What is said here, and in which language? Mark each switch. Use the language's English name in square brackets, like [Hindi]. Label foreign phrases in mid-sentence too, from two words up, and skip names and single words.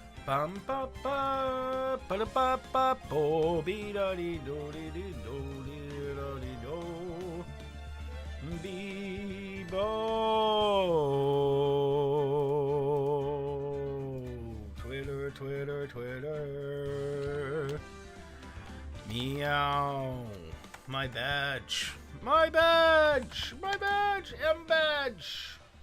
[English] Bum ba ba ba da ba ba bo be da dee do dee dee do dee da dee do be bo. Twitter, Twitter, Twitter. Meow. My badge. My badge. My badge. M badge.